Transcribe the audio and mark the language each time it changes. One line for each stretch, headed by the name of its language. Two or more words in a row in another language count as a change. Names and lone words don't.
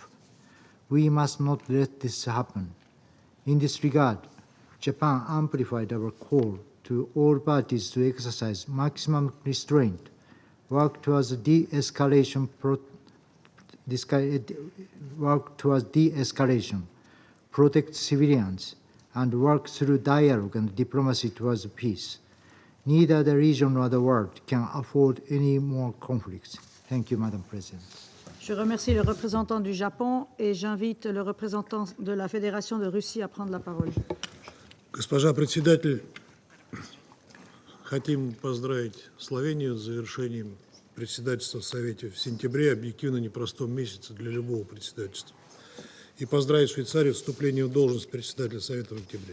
English: We must not let this happen. In this regard, Japan amplified our call to all parties to exercise maximum restraint, work towards de-escalation, protect civilians, and work through dialogue and diplomacy towards peace. Neither the region nor the world can afford any more conflicts. Thank you, Madam President.
French: Je remercie le représentant du Japon et j'invite le représentant de la Fédération de Russie à prendre la parole.
Russian: Госпожа председатель, хотим поздравить Словению с завершением председательства в Совете в сентябре, объективно непростом месяце для любого председательства. И поздравить Швейцарию с вступлением в должность председателя Совета в октябре.